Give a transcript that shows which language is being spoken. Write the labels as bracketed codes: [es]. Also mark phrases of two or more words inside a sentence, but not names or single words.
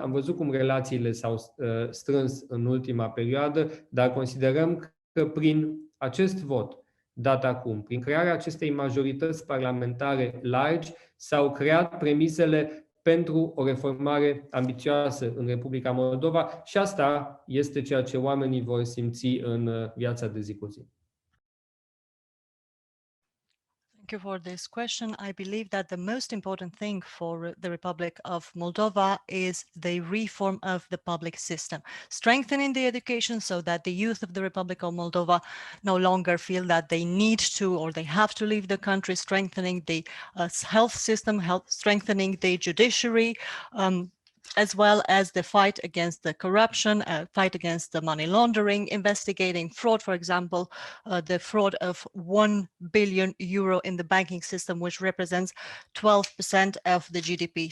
[ro] Am văzut cum relațiile s-au strâns în ultima perioadă, dar considerăm că prin acest vot dat acum, prin crearea acestei majorități parlamentare largi, s-au creat premisele pentru o reformare ambițioasă în Republica Moldova și asta este ceea ce oamenii vor simți în viața de zi cu zi. [en] Thank you for this question. I believe that the most important thing for the Republic of Moldova is the reform of the public system, strengthening the education so that the youth of the Republic of Moldova no longer feel that they need to or they have to leave the country, strengthening the health system, strengthening the judiciary, as well as the fight against the corruption, fight against the money laundering, investigating fraud, for example, the fraud of 1 billion euro in the banking system, which represents 12% of the GDP.